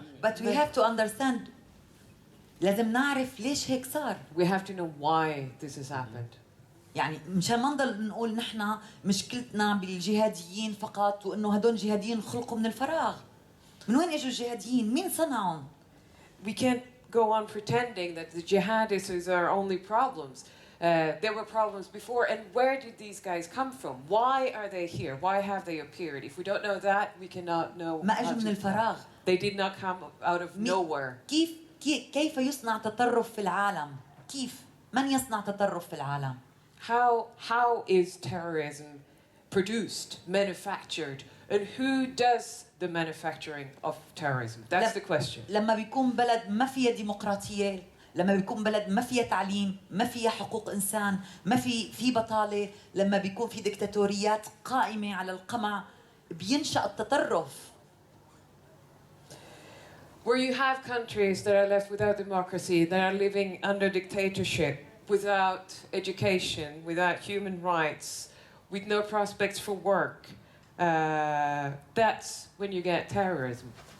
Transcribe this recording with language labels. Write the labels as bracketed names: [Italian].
[English] But we have to understand. [Arabic] لازم نعرف ليش هيك صار. [English] We have to know why this has happened. [Arabic] يعني مشان ما نضل نقول نحن مشكلتنا بالجهاديين فقط وإنه هدول جهاديين خلقوا من الفراغ. من وين اجوا الجهاديين؟ مين صنعهم؟ [English] We can't go on pretending that the jihadists is our only problems. There were problems before, and where did these guys come from? Why are they here? Why have they appeared? If we don't know that, we cannot know. [Arabic] ما اجوا من الفراغ. [English] They did not come out of nowhere. [Arabic] كيف يصنع تطرف في العالم؟ كيف؟ من يصنع تطرف في العالم؟ [English] How is terrorism produced, manufactured, and who does the manufacturing of terrorism? That's the question. [Arabic] لما بيكون بلد ما فيها ديمقراطية، لما بيكون بلد ما فيها تعليم، ما فيها حقوق إنسان، ما في بطالة، لما بيكون في ديكتاتوريات قائمة على القمع، بينشأ التطرف. [English] Where you have countries that are left without democracy, that are living under dictatorship, without education, without human rights, with no prospects for work, that's when you get terrorism.